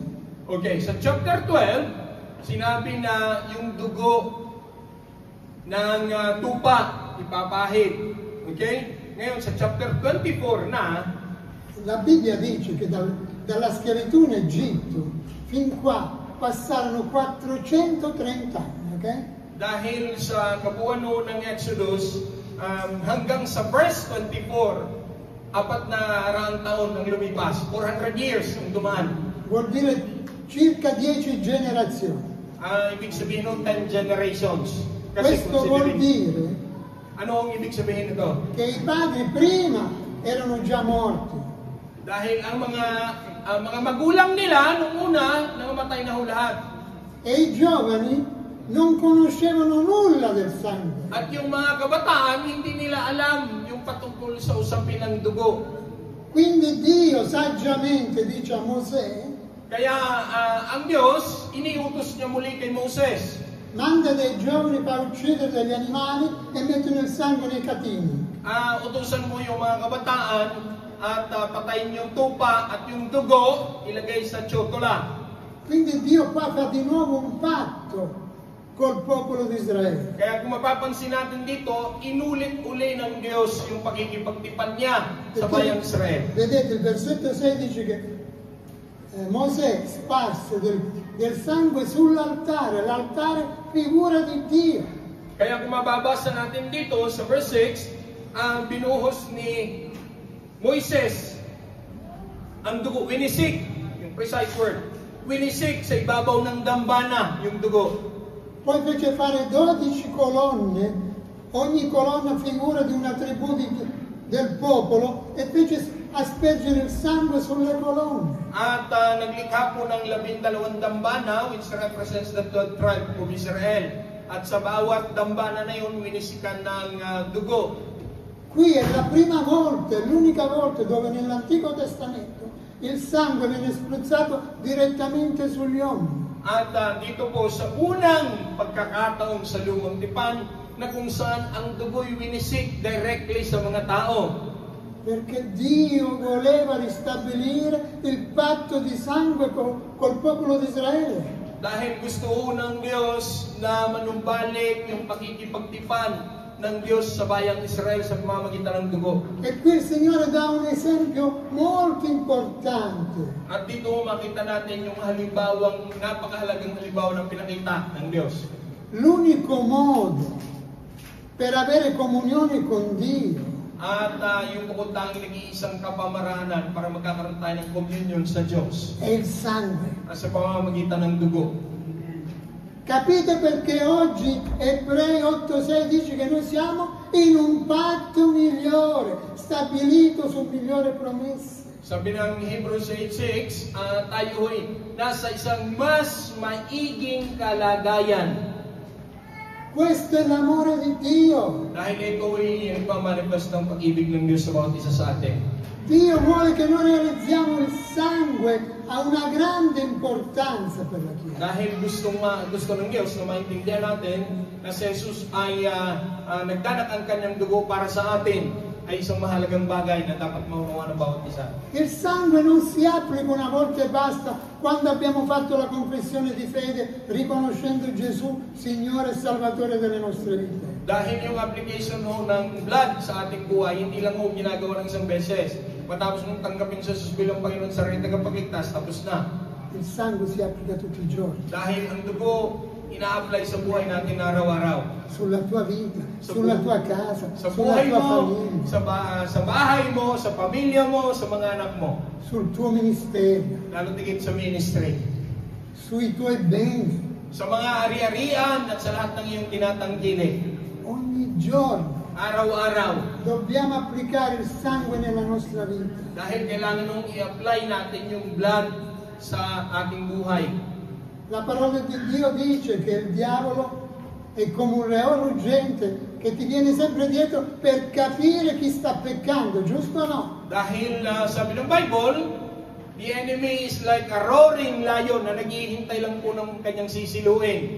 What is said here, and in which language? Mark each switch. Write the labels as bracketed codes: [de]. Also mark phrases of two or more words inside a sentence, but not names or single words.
[tl] Okay, sa chapter 12, sinabi na yung dugo ng tupa ipapahid. Okay? Ngayon, sa chapter 24 na, [it] la Bibbia dice che dalla schiavitù in Egitto fin qua passarono 430 anni, ok? [tl] Dahil sa kabuuan ng Exodus, hanggang sa verse 24, 400 taon ang lumipas. 400 years ang dumaan. [it] Vuol dire circa 10 generazioni. [tl] Ibig sabihin ng 10 generations. [it] Questo vuol dire [tl] ano ang ibig sabihin nito? [it] che i padri prima erano già morti. [tl] Dahil ang mga magulang nila nung una nangamatay na ho lahat. [it] E i giovani non conoscevano nulla del sangue. [tl] At yung mga kabataan hindi nila alam yung patungkol sa usapin ng dugo. [it] Quindi Dio saggiamente dice a Mosè, [tl] kaya ang Diyos iniutos niya muli kay Moses. [it] manda dei giovani per uccidere degli animali e mettono il sangue nei catini. [tl] Utusan mo yung mga kabataan at patayin yung tupa at yung dugo ilagay sa tsotola. [it] Quindi Dio qua fa di nuovo un patto col popolo di Israele. [tl] Kaya kung mapapansin natin dito, inulit-uli ng Diyos yung pagkikipagtipan niya sa bayang Israel. [it] Vedete, il versetto 6 dice che Mosè sparse del sangue sull'altare, l'altare figura di Dio. [tl] Kaya kung mababasa natin dito sa verse 6, ang binuhos ni Moises ang dugo, winisik, yung [en] precise word, [tl] winisik sa ibabaw ng dambana yung dugo. [it] Poi fece fare 12 colonne, ogni colonna figura di una tribù del popolo, e fece aspergere il sangue sulle colonne. [tl] At naglikha po ng 12 dambana, [en] which represents the 12 tribe of Israel. [tl] At sa bawat dambana na yun, winisikan ng dugo. [it] Qui è la prima volta, è l'unica volta dove nell'Antico Testamento il sangue viene spruzzato direttamente sugli uomini. [tl] At dito po sa unang pagkakataon sa lumang tipan na kung saan ang dugo'y winisik directly sa mga tao. [it] Perché Dio voleva ristabilire il patto di sangue col popolo di Israele. [tl] Dahil gusto ng Diyos na manumbalik yung pakikipagtipan ng Diyos sa bayang Israel sa pamamagitan ng dugo. [it] E qui il Signore dà un esempio molto importante. [tl] At dito makita natin yung halimbawang, napakahalagang halimbawa ng pinakita ng Diyos. [it] L'unico modo per avere comunione con Dio [tl] At yung bukod tanging nag-iisang kapamaranan para magkakaroon tayo ng communion sa Diyos. [it] è il sangue. [tl] Sa pamamagitan ng dugo. [it] Capite perché oggi Ebrei 8:6 dice che noi siamo in un patto migliore, stabilito su migliori promesse. [tl] Sabi ng Hebrews 8:6, tayo'y nasa isang mas maiging kalagayan. [it] Questo è l'amore di Dio. [tl] Dahil ito'y nagmamanifest ng pag-ibig ng Diyos sa bawat isa sa atin. [it] Dio vuole che noi realizziamo il sangue, ha una grande importanza per la Chiesa. [tl] Dahil gusto ng Diyos na maintindihan natin na si Jesus ay nagdanak ang kanyang dugo para sa atin, ay isang mahalagang bagay na dapat maunawa ng bawat isa. [it] Il sangue non si applica una volta e basta quando abbiamo fatto la confessione di fede riconoscendo Gesù Signore e Salvatore delle nostre vite. [tl] Dahil yung application ng blood sa ating buhay, hindi lang ginagawa ng isang beses. Matapos mong tanggapin sa Jesus bilang Panginoon sa rin tagapagligtas, tapos na. [it] Il sangue si applica tutti i giorni. [tl] Dahil ang dugo, ina-apply sa buhay natin araw-araw. [it] Sulla tua vita, sulla tua casa, [tl] Sa [it] sulla [tl] buhay [it] tua [tl] mo, [it] famiglia, [tl] sa bahay mo, sa pamilya mo, sa mga anak mo. [it] sul tuo ministero, [tl] Lalo tigit sa ministry. [it] sui tuoi beni. [tl] Sa mga ari-arian at sa lahat ng iyong tinatangkilik. [it] Ogni giorno [tl] Araw-araw. [it] dobbiamo applicare il sangue nella nostra vita. [tl] Dahil kailangan nung i-apply natin yung blood sa ating buhay. [it] La parola di Dio dice che il diavolo è come un leone ruggente che ti viene sempre dietro per capire chi sta peccando, giusto o no? [tl] Dahil sabi ng Bible, [en] the enemy is like a roaring lion [tl] na naghihintay lang po ng kanyang sisiluin.